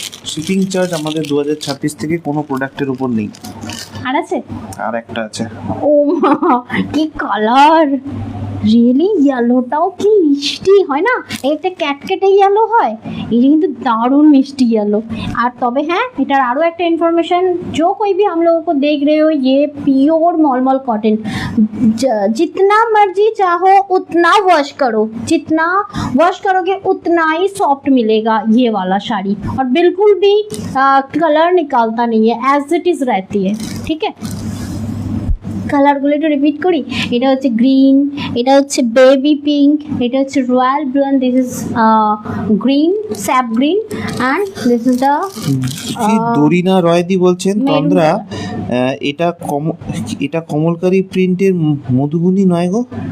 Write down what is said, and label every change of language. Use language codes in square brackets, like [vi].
[bn] Shipping charge আমাদের 2026 থেকে কোনো প্রোডাক্টের উপর নেই। আর আছে, আর একটা আছে, ও মা কি কালার, রিয়েলি ইয়েলোটাও কি মিষ্টি হয় না, একটা ক্যাটকেটে ইয়েলো হয়, এটা কিন্তু দারুণ মিষ্টি ইয়েলো। আর তবে হ্যাঁ, এটার আরও একটা ইনফরমেशन, [hi] जो कोई भी हम लोगों को देख रहे हो, ये प्योर मलमल कॉटन, जितना मर्जी चाहो उतना वॉश करो, जितना वॉश करोगे उतना ही सॉफ्ट मिलेगा ये वाला साड़ी, और बिल्कुल भी कलर निकालता नहीं है, एज इट इज रहती है। ठीक है, [bn] কালারগুলো একটু রিপিট করি। এটা হচ্ছে গ্রিন, এটা হচ্ছে বেবি পিঙ্ক, এটা হচ্ছে royal blue, [en] and this is green, [bn] sap green, [en] and this is the [bn] কি দরিনা রয়দি বলছেন তন্দ্রা, এটা কমলকারী প্রিন্টের মধুবনী নয় গো?